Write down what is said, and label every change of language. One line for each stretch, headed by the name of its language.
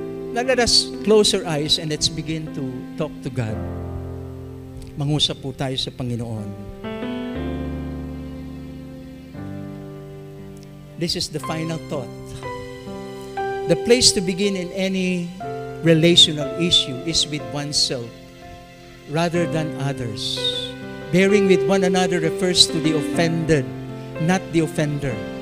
English: Now let us close our eyes and let's begin to talk to God.
Filipino: Mangusap po tayo sa Panginoon.
English: This is the final thought. The place to begin in any relational issue is with oneself rather than others. Bearing with one another refers to the offended, not the offender.